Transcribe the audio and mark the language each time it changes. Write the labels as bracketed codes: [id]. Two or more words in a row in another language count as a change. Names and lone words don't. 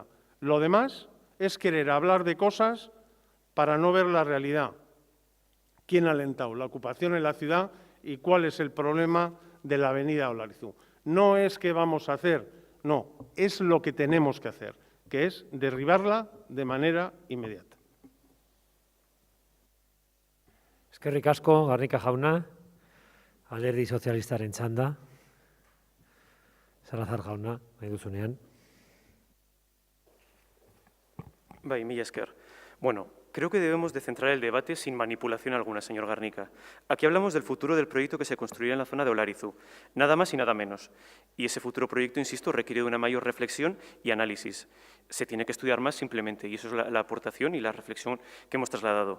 [es] Lo demás es querer hablar de cosas para no ver la realidad. ¿Quién ha alentado la ocupación en la ciudad y cuál es el problema de la avenida Olarizu? No es que vamos a hacer, no, es lo que tenemos que hacer, que es derribarla de manera inmediata. [eu] Eskerrik asko, Garnika jauna, Alderdi Sozialistaren txanda. Salazar jauna, nahi duzunean. Bai, mila esker. Bueno, [es] creo que debemos de centrar el debate sin manipulación alguna, señor Garnica. Aquí hablamos del futuro del proyecto que se construirá en la zona de Olarizu, nada más y nada menos. Y ese futuro proyecto, insisto, requiere de una mayor reflexión y análisis. Se tiene que estudiar más simplemente, y eso es la aportación y la reflexión que hemos trasladado.